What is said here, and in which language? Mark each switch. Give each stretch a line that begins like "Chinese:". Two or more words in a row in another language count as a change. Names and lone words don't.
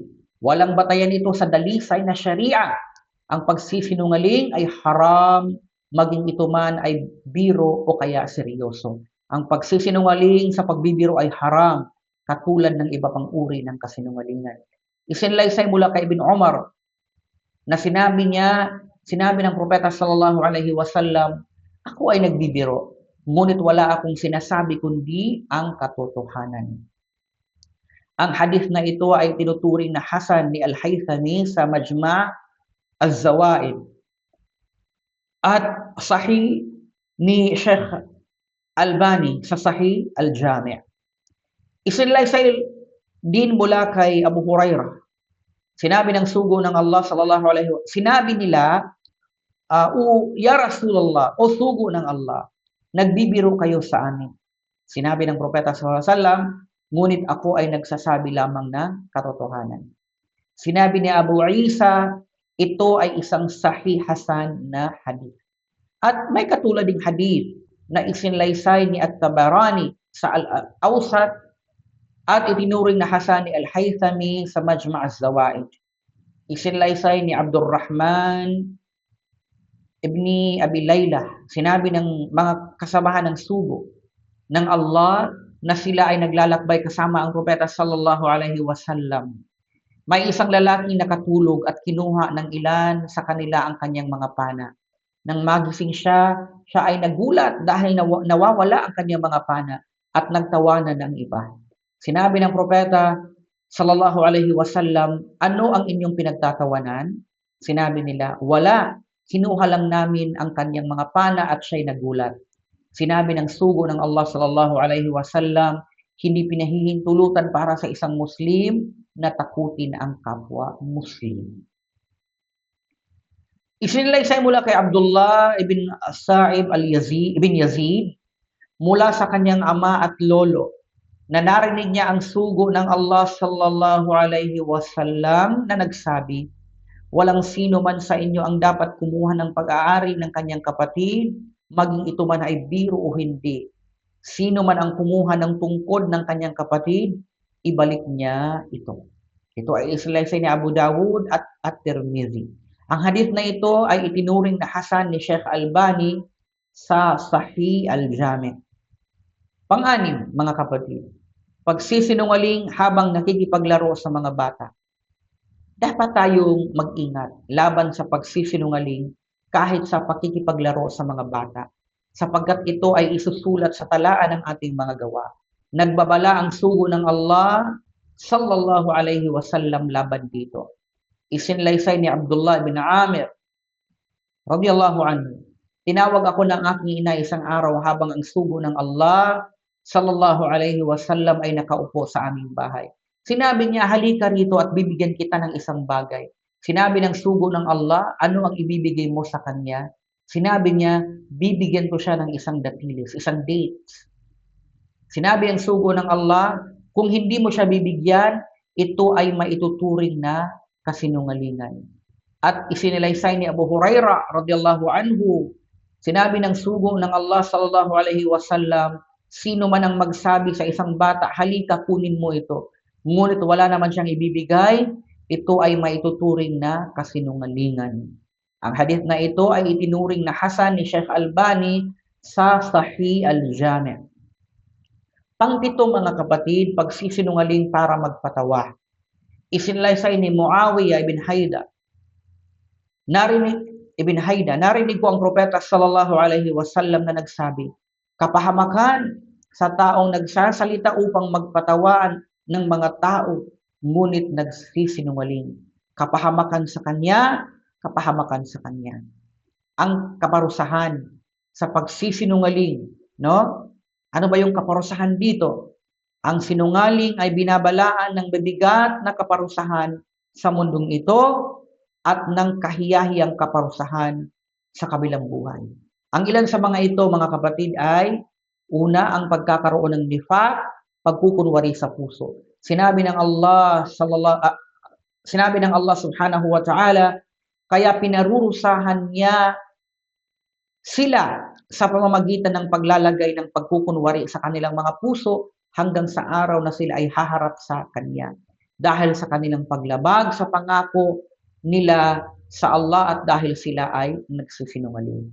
Filipino: Walang batayan ito sa dalisay na Sharia. Ang pagsisinungaling ay haram, maging ito man ay biro o kaya seryoso. Ang pagsisinungaling sa pagbibiro ay haram, katulad ng iba pang uri ng kasinungalingan. Isinalaysay mula kay Ibn Umar na sinabi ng propeta
Arabic: صلى الله عليه وسلم,
Filipino: ako ay nagbibiro, ngunit wala akong sinasabi kundi ang katotohanan. Ang hadith na ito ay tinuturing na hasan ni Al-Haythami sa Majma' Az-Zawaid at sahih ni Sheikh Albani sa Sahih Al-Jami'. Isinalaysay din mula kay Abu Hurairah. Sinabi ng sugo ng Allah
Arabic: صلى الله عليه وسلم,
Filipino: sinabi nila,
Arabic: يا رسول الله,
Filipino: o sugo ng Allah, nagbibiro kayo sa amin. Sinabi ng propeta
Arabic: صلى الله عليه وسلم,
Filipino: ngunit ako ay nagsasabi lamang ng katotohanan. Sinabi ni Abu Isa, ito ay isang
Arabic: صحيح حسن
Filipino: na hadith. At may katulad ding hadith na isinlaysay ni At-Tabarani sa Al-Awsat at itinuring na hasan ni Al-Haythami sa Majma' Az-Zawaid. Isinlaysay ni Abdurrahman ibni Abi Layla, sinabi ng mga kasamahan ng sugo ng Allah na sila ay naglalakbay kasama ang propeta
Arabic: صلى الله عليه وسلم.
Filipino: May isang lalaki nakatulog at kinuha ng ilan sa kanila ang kanyang mga pana. Nang magising siya, siya ay nagulat dahil nawawala ang kanyang mga pana at nagtawanan ng iba. Sinabi ng propeta
Arabic: صلى الله عليه وسلم,
Filipino: ano ang inyong pinagtatawanan? Sinabi nila, wala. Kinuha lang namin ang kanyang mga pana at siya'y nagulat. Sinabi ng sugo ng Allah
Arabic: صلى الله عليه وسلم,
Filipino: hindi pinahihintulutan para sa isang Muslim na takutin ang kapwa Muslim. Isinalaysay mula kay Abdullah ibn Sa'ib ibn Yazid mula sa kanyang ama at lolo na narinig niya ang sugo ng Allah
Arabic: صلى الله عليه وسلم
Filipino: na nagsabi, walang sino man sa inyo ang dapat kumuha ng pag-aari ng kanyang kapatid, maging ito man ay biro o hindi. Sino man ang kumuha ng tungkod ng kanyang kapatid, ibalik niya ito. Ito ay isinalaysay ni Abu Dawud at Tirmidhi. Ang hadith na ito ay itinuring na hasan ni Sheikh Albani sa Sahih al-Jami'. Pang-anim, mga kapatid, pagsisinungaling habang nakikipaglaro sa mga bata. Dapat tayong mag-ingat laban sa pagsisinungaling kahit sa pakikipaglaro sa mga bata, sapagkat ito ay isusulat sa talaan ng ating mga gawa. Nagbabala ang sugo ng Allah
Arabic: صلى الله عليه وسلم
Filipino: laban dito. Isinlaysay ni Abdullah bin Amir
Arabic: رضي الله عنه,
Filipino: tinawag ako ng aking ina isang araw habang ang sugo ng Allah
Arabic: صلى الله عليه وسلم
Filipino: ay nakaupo sa aming bahay. Sinabi niya, halika rito at bibigyan kita ng isang bagay. Sinabi ng sugo ng Allah, ano ang ibibigay mo sa kanya? Sinabi niya, bibigyan ko siya ng isang datilis, isang dates. Sinabi ng sugo ng Allah, kung hindi mo siya bibigyan, ito ay maituturing na kasinungalingan. At isinilaysay ni Abu Hurairah
Arabic: رضي الله عنه,
Filipino: sinabi ng sugo ng Allah
Arabic: صلى الله عليه وسلم,
Filipino: sino man ang magsabi sa isang bata, halika kunin mo ito, ngunit wala naman siyang ibibigay, ito ay maituturing na kasinungalingan. Ang hadith na ito ay itinuring na hasan ni Sheikh Albani sa Sahih al-Jami'. Pangpito, mga kapatid, pagsisinungaling para magpatawa. Isinalaysay ni Muawiyah ibn Haida, narinig ko ang propeta
Arabic: صلى الله عليه وسلم
Filipino: na nagsabi, kapahamakan sa taong nagsasalita upang magpatawaan ng mga tao, ngunit nagsisinungaling. Kapahamakan sa kanya, kapahamakan sa kanya. Ang kaparusahan sa pagsisinungaling, no? Ano ba yung kaparusahan dito? Ang sinungaling ay binabalaan ng bibigat na kaparusahan sa mundong ito at ng kahiyahiyang kaparusahan sa kabilang buhay. Ang ilan sa mga ito, mga kapatid, ay una, ang pagkakaroon ng nifaq, pagkukunwari sa puso. Sinabi ng Allah
Arabic: سبحانه وتعالى,
Filipino: kaya pinarurusahan niya sila sa pamamagitan ng paglalagay ng pagkukunwari sa kanilang mga puso hanggang sa araw na sila ay haharap sa Kanya. Dahil sa kanilang paglabag sa pangako nila sa Allah at dahil sila ay nagsisinungaling.